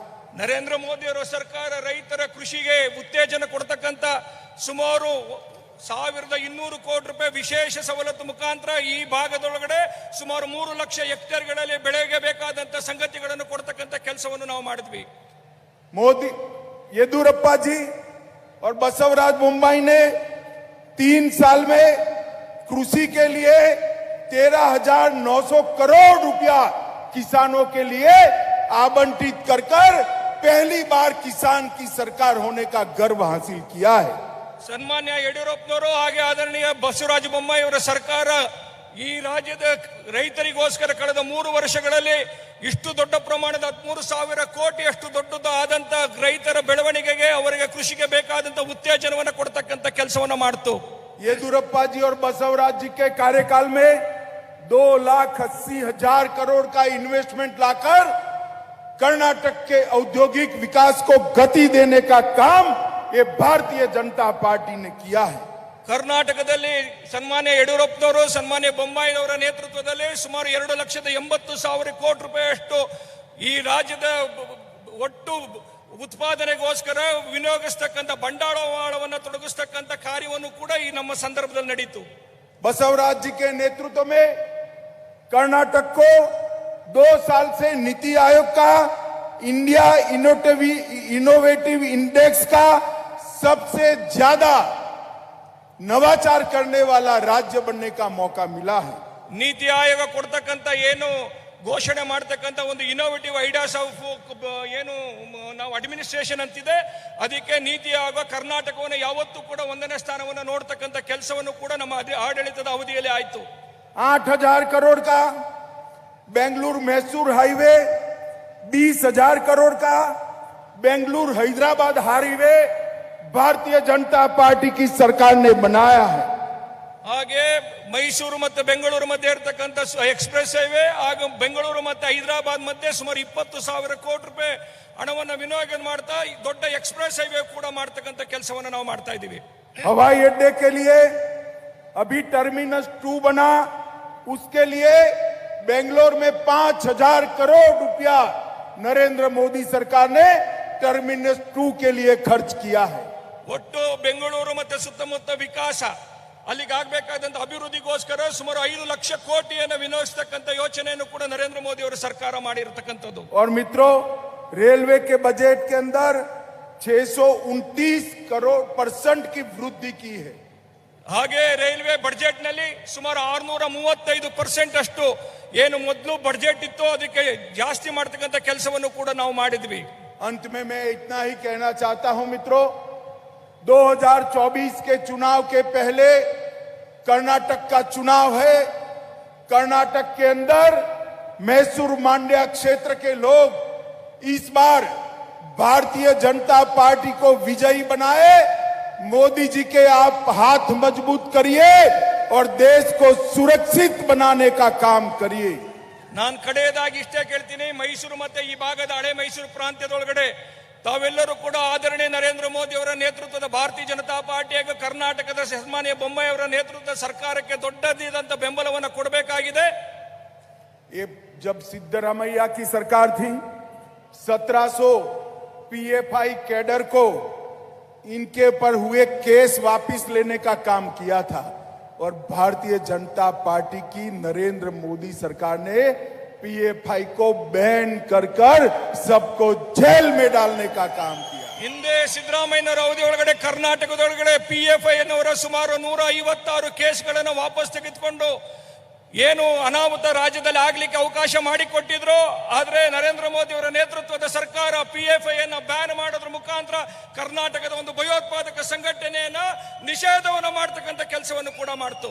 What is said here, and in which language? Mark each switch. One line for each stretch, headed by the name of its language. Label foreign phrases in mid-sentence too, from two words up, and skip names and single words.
Kannada: ನರೇಂದ್ರ ಮೋದಿ ಅವರ ಸರ್ಕಾರ ರೈತರ ಕೃಷಿಗೆ ಉತ್ತೇಜನ ಕೊಡ್ತಕ್ಕಂತ ಸುಮಾರು 1200 ಕೋಟಿ ರೂಪಾಯಿ ವಿಶೇಷ ಸವಲತ್ತು ಮುಖಾಂತರ ಈ ಭಾಗದೊಳಗಡೆ ಸುಮಾರು 3 ಲಕ್ಷ ಹೆಕ್ಟೇರ್ಗಳಲ್ಲಿ ಬೆಳೆಗೆ ಬೇಕಾದಂತ ಸಂಗತಿಗಳನ್ನು ಕೊಡ್ತಕ್ಕಂಥ ಕೆಲಸವನ್ನು ನಾವು ಮಾಡಿದ್ವಿ.
Hindi: मोदी येदुरप्पा जी और बसवराज बोम्माई ने 3 साल में कृषि के लिए 13,900 करोड़ रुपया किसानों के लिए आवंटित कर पहली बार किसान की सरकार होने का गर्व हासिल किया है.
Kannada: ಸನ್ಮಾನ್ಯ ಯಡಿಯೂರಪ್ಪನವರು ಹಾಗೆ ಆದರಣೀಯ ಬಸವರಾಜ ಬೊಮ್ಮಾಯಿ ಅವರ ಸರ್ಕಾರ ಈ ರಾಜ್ಯದ ರೈತರಿಗೋಸ್ಕರ ಕಳೆದ 3 ವರ್ಷಗಳಲ್ಲಿ ಇಷ್ಟು ದೊಡ್ಡ ಪ್ರಮಾಣದ 13,000 ಕೋಟಿ ಅಷ್ಟು ದೊಡ್ಡದು ಆದಂತ ರೈತರ ಬೆಳವಣಿಗೆಗೆ ಅವರಿಗೆ ಕೃಷಿಗೆ ಬೇಕಾದಂತ ಉತ್ತೇಜನವನ್ನು ಕೊಡ್ತಕ್ಕಂಥ ಕೆಲಸವನ್ನು ಮಾಡಿತು.
Hindi: येदुरप्पा जी और बसवराज जी के कार्यकाल में 2,80,000 करोड़ का इन्वेस्टमेंट लाकर कर्नाटक के औद्योगिक विकास को गति देने का काम ये भारतीय जनता पार्टी ने किया है.
Kannada: ಕರ್ನಾಟಕದಲ್ಲಿ ಸನ್ಮಾನ್ಯ ಯಡಿಯೂರಪ್ಪನವರು ಸನ್ಮಾನ್ಯ ಬೊಮ್ಮಾಯಿ ಅವರ ನೇತೃತ್ವದಲ್ಲಿ ಸುಮಾರು 2,80,000 ಕೋಟಿ ರೂಪಾಯಿಯಷ್ಟು ಈ ರಾಜ್ಯದ ಒಟ್ಟು ಉತ್ಪಾದನೆಗೋಸ್ಕರ ವಿನಿಯೋಗಿಸ್ತಕ್ಕಂಥ ಬಂಡವಾಳವನ್ನು ತೊಡಗಿಸ್ತಕ್ಕಂಥ ಕಾರ್ಯವನ್ನು ಕೂಡ ಈ ನಮ್ಮ ಸಂದರ್ಭದಲ್ಲಿ ನಡೆಯಿತು.
Hindi: बसवराज जी के नेतृत्व में कर्नाटक को 2 साल से नीति आयोग का इंडिया इनोवेटिव इंडेक्स का सबसे ज्यादा नवाचार करने वाला राज्य बनने का मौका मिला है.
Kannada: ನೀತಿ ಆಯೋಗ ಕೊಡ್ತಕ್ಕಂಥ ಏನು ಘೋಷಣೆ ಮಾಡತಕ್ಕಂಥ ಒಂದು
English: innovative ideas of
Kannada: ಏನು ನಾವು ಅಡ್ಮಿನಿಸ್ಟ್ರೇಷನ್ ಅಂತಿದೆ, ಅದಕ್ಕೆ ನೀತಿ ಆಯೋಗ ಕರ್ನಾಟಕವನ್ನು ಯಾವತ್ತೂ ಕೂಡ 1ನೇ ಸ್ಥಾನವನ್ನು ನೋಡ್ತಕ್ಕಂಥ ಕೆಲಸವನ್ನು ಕೂಡ ನಮ್ಮ ಆಡಳಿತದ ಅವಧಿಯಲ್ಲಿ ಆಯಿತು.
Hindi: 8,000 करोड़ का बेंगलुरु मैसूर हाईवे, 20,000 करोड़ का बेंगलुरु हैदराबाद हाईवे भारतीय जनता पार्टी की सरकार ने बनाया है.
Kannada: ಹಾಗೆ ಮೈಸೂರು ಮತ್ತು ಬೆಂಗಳೂರು ಮಧ್ಯೆ ಇರತಕ್ಕಂಥ
English: express highway
Kannada: ಹಾಗೂ ಬೆಂಗಳೂರು ಮತ್ತು ಹೈದರಾಬಾದ್ ಮಧ್ಯೆ ಸುಮಾರು 20,000 ಕೋಟಿ ರೂಪಾಯಿ ಹಣವನ್ನು ವಿನಿಯೋಗ ಮಾಡ್ತಾ ದೊಡ್ಡ
English: express highway
Kannada: ಕೂಡ ಮಾಡ್ತಕ್ಕಂಥ ಕೆಲಸವನ್ನು ನಾವು ಮಾಡ್ತಾ ಇದ್ದೀವಿ.
Hindi: हवाई अड्डे के लिए अभी टर्मिनस 2 बना, उसके लिए बेंगलोर में 5,000 करोड़ रुपया नरेंद्र मोदी सरकार ने टर्मिनस 2 के लिए खर्च किया है.
Kannada: ಒಟ್ಟು ಬೆಂಗಳೂರು ಮತ್ತು ಸುತ್ತಮುತ್ತ ವಿಕಾಸ ಅಲ್ಲಿಗೆ ಆಗಬೇಕಾದಂತ ಅಭಿವೃದ್ಧಿಗೋಸ್ಕರ ಸುಮಾರು 5 ಲಕ್ಷ ಕೋಟಿಯನ್ನು ವಿನಿಯೋಗಿಸತಕ್ಕಂಥ ಯೋಜನೆಯನ್ನು ಕೂಡ ನರೇಂದ್ರ ಮೋದಿ ಅವರ ಸರ್ಕಾರ ಮಾಡಿರತಕ್ಕಂಥದ್ದು.
Hindi: और मित्रों, रेलवे के बजट के अंदर 629 करोड़% की वृद्धि की है.
Kannada: ಹಾಗೆ ರೈಲ್ವೆ ಬಜೆಟ್ ನಲ್ಲಿ ಸುಮಾರು 635% ಅಷ್ಟು ಏನು ಮೊದಲು ಬಜೆಟ್ ಇತ್ತು ಅದಕ್ಕೆ ಜಾಸ್ತಿ ಮಾಡತಕ್ಕಂಥ ಕೆಲಸವನ್ನು ಕೂಡ ನಾವು ಮಾಡಿದ್ವಿ.
Hindi: अंत में मैं इतना ही कहना चाहता हूं मित्रों, 2024 के चुनाव के पहले कर्नाटक का चुनाव है. कर्नाटक के अंदर मैसूर मांड्या क्षेत्र के लोग इस बार भारतीय जनता पार्टी को विजयी बनाए. मोदी जी के आप हाथ मजबूत करिए और देश को सुरक्षित बनाने का काम करिए.
Kannada: ನಾನು ಕಡೆಯದಾಗಿ ಇಷ್ಟೇ ಕೇಳ್ತೀನಿ, ಮೈಸೂರು ಮತ್ತೆ ಈ ಭಾಗದ ಹಳೆ ಮೈಸೂರು ಪ್ರಾಂತ್ಯದೊಳಗಡೆ ತಾವೆಲ್ಲರೂ ಕೂಡ ಆದರಣೀಯ ನರೇಂದ್ರ ಮೋದಿ ಅವರ ನೇತೃತ್ವದ ಭಾರತೀಯ ಜನತಾ ಪಾರ್ಟಿ ಹಾಗೂ ಕರ್ನಾಟಕದ ಸನ್ಮಾನ್ಯ ಬೊಮ್ಮಾಯಿ ಅವರ ನೇತೃತ್ವದ ಸರ್ಕಾರಕ್ಕೆ ದೊಡ್ಡದಾದಂತ ಬೆಂಬಲವನ್ನು ಕೊಡಬೇಕಾಗಿದೆ.
Hindi: ये जब सिद्धरामैया की सरकार थी, 1700 पीएफआई कैडर को इनके पर हुए केस वापस लेने का काम किया था और भारतीय जनता पार्टी की नरेंद्र मोदी सरकार ने पीएफआई को बैन कर सबको जेल में डालने का काम किया.
Kannada: ಹಿಂದೆ ಸಿದ್ದರಾಮಯ್ಯನವರ ಅವಧಿಯೊಳಗಡೆ ಕರ್ನಾಟಕದೊಳಗಡೆ ಪಿಎಫ್ಐ ಅನ್ನುವರ ಸುಮಾರು 156 ಕೇಸ್ಗಳನ್ನು ವಾಪಸ್ ತೆಗೆದುಕೊಂಡು ಏನು ಅನಾಹುತ ರಾಜ್ಯದಲ್ಲಿ ಆಗ್ಲಿಕ್ಕೆ ಅವಕಾಶ ಮಾಡಿಕೊಟ್ಟಿದ್ರು. ಆದ್ರೆ ನರೇಂದ್ರ ಮೋದಿ ಅವರ ನೇತೃತ್ವದ ಸರ್ಕಾರ ಪಿಎಫ್ಐ ಅನ್ನು ಬ್ಯಾನ್ ಮಾಡೋದ್ರ ಮುಖಾಂತರ ಕರ್ನಾಟಕದ ಒಂದು ಭಯೋತ್ಪಾದಕ ಸಂಘಟನೆಯನ್ನ ನಿಷೇಧವನ್ನು ಮಾಡತಕ್ಕಂಥ ಕೆಲಸವನ್ನು ಕೂಡ ಮಾಡ್ತು.